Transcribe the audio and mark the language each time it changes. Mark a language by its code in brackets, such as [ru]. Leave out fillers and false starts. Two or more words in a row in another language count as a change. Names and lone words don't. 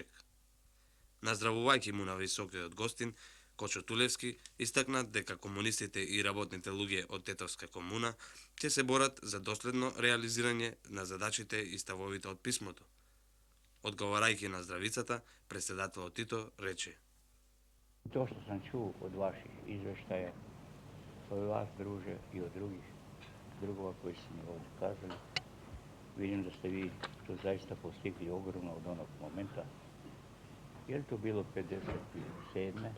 [mk] Наздравувајќи му на високиот гостин, Кочо Тулевски истакна дека комунистите и работните луѓе од Тетовска комуна ќе се борат за доследно реализирање на задачите и ставовите од писмото. Одговарајќи на здравицата, председателот Тито рече: [sr] To što sam čuo od vaših izveštaja, od vas druže i od drugova koji su mi ovdje kazali, vidim da ste vi to zaista postigli ogromno od onog momenta. Je li to bilo 57.